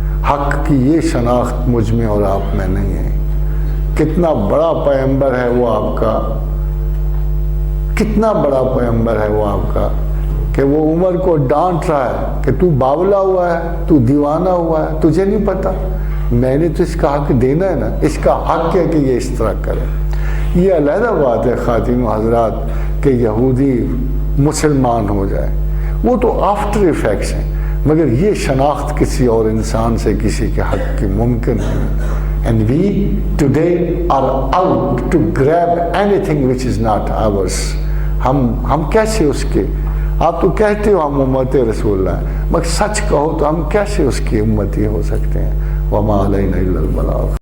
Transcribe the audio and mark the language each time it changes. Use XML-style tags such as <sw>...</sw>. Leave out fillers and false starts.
<ur>حق کی یہ شناخت مجھ میں اور آپ میں نہیں ہے. کتنا بڑا پیغمبر ہے وہ آپ کا، کتنا بڑا پیغمبر ہے وہ آپ کا کہ وہ عمر کو ڈانٹ رہا ہے کہ تو باولا ہوا ہے، تو دیوانہ ہوا ہے، تجھے نہیں پتا میں نے تو اس کا حق دینا ہے نا. اس کا حق ہے کہ یہ اس طرح کرے. یہ علیحدہ بات ہے خواتین و حضرات کہ یہودی مسلمان ہو جائے، وہ تو آفٹر ایفیکٹس ہیں. مگر یہ شناخت کسی اور انسان سے کسی کے حق کی ممکن نہیں.</ur> <en>And we today are out to grab anything which is not ours.</en> <ur>ہم کیسے اس کے, آپ تو کہتے ہو ہم امت رسول اللہ ہیں, مگر سچ کہو تو ہم کیسے اس کی امتی ہو سکتے ہیں؟</ur> <ar>وما علینا الا البلاغ.</ar>